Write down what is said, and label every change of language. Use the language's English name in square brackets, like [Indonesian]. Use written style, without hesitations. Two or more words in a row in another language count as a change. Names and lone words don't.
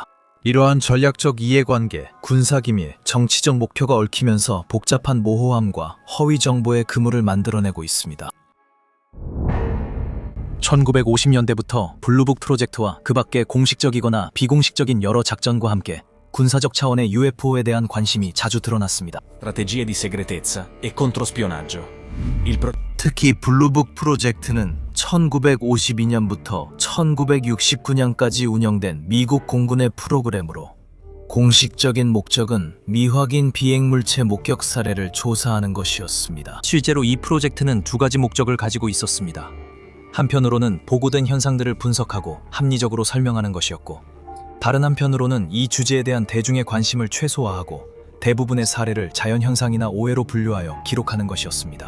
[Korean] 이러한 전략적 이해관계, 군사기밀, 정치적 목표가 얽히면서 복잡한 모호함과 허위 정보의 그물을 만들어내고 있습니다. 1950년대부터 블루북 프로젝트와 그 밖의 공식적이거나 비공식적인 여러 작전과 함께 군사적 차원의 UFO에 대한 관심이 자주 드러났습니다. [Italian] strategie di segretezza e controspionaggio. [Korean] 특히 블루북 프로젝트는 1952년부터 1969년까지 운영된 미국 공군의 프로그램으로 공식적인 목적은 미확인 비행물체 목격 사례를 조사하는 것이었습니다. 실제로 이 프로젝트는 두 가지 목적을 가지고 있었습니다. 한편으로는 보고된 현상들을 분석하고 합리적으로 설명하는 것이었고, 다른 한편으로는 이 주제에 대한 대중의 관심을 최소화하고 대부분의 사례를 자연현상이나 오해로 분류하여 기록하는 것이었습니다.